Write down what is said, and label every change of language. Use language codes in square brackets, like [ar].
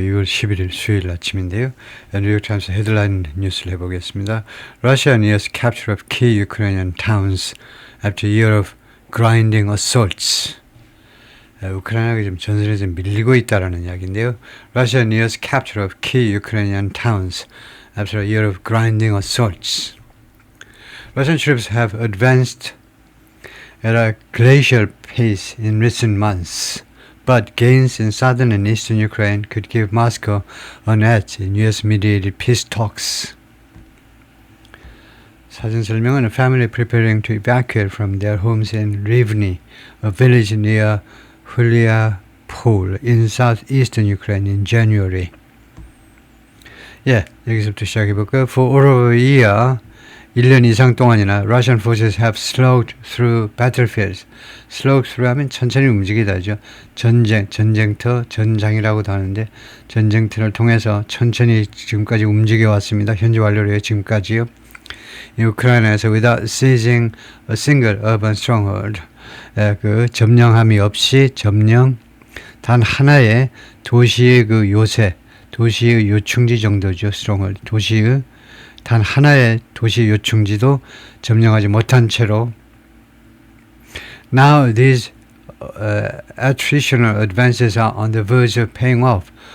[ko] 6월 11일 수요일 아침인데요. 뉴욕타임스 헤드라인 뉴스를 해보겠습니다. [en] Russia nears capture of key Ukrainian towns after a year of grinding assaults. [ko] 우크라이나가 지금 전선에 좀 밀리고 있다라는 이야기인데요. [en] Russia nears capture of key Ukrainian towns after a year of grinding assaults. Russian troops have advanced at a glacial pace in recent months. But gains in southern and eastern Ukraine could give Moscow an edge in US-mediated peace talks. [ko] 사진 설명은 [en] a family preparing to evacuate from their homes in Rivne, a village near Huliapol in southeastern Ukraine in January. [ko] 예, 여기서부터 시작해볼까요? [en] For over a year, [ko] 1년 이상 동안이나 [en] Russian forces have slowed through battlefields. [ko] Slow through 하면 천천히 움직이다죠. 전쟁터, 전장이라고도 하는데 전쟁터를 통해서 천천히 지금까지 움직여 왔습니다. 현재 완료로요. 지금까지요. 우크라이나에서 [en] without seizing a single urban stronghold. [ko] 그 점령함이 없이 단 하나의 도시의 그 요새, 도시의 요충지 정도죠. [en] stronghold. [ko] 도시의 단 하나의 도시 요충지도 점령하지 못한 채로 [en] Now these attritional advances are on the verge of paying off.